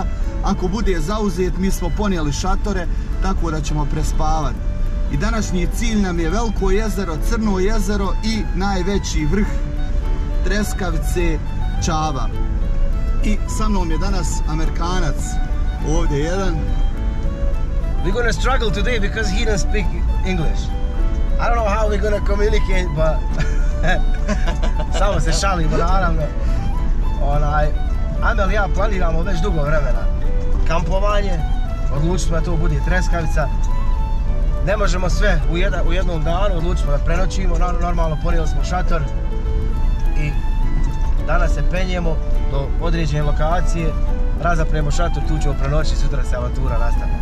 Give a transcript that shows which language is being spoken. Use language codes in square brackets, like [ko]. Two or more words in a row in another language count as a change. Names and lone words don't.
[bs] Ako bude zauzet, mi smo ponijeli šatore, tako da ćemo prespavati. I današnji cilj nam je Veliko jezero, Crno jezero i najveći vrh Treskavice, Čaba. I sa mnom je danas Amerikanac, ovdje jedan. [en] We're gonna struggle today because he doesn't speak English. I don't know how we're gonna communicate, but [bs] samo se šalimo, naravno. Amel i ja planiramo već dugo vremena kampovanje, odlučili smo da to bude Treskavica. Ne možemo sve u jednom danu, odlučili smo da prenoćimo, normalno ponijeli smo šator i danas se penjemo do određene lokacije, razapremo šator, tu ćemo prenoći, sutra se avantura nastavlja.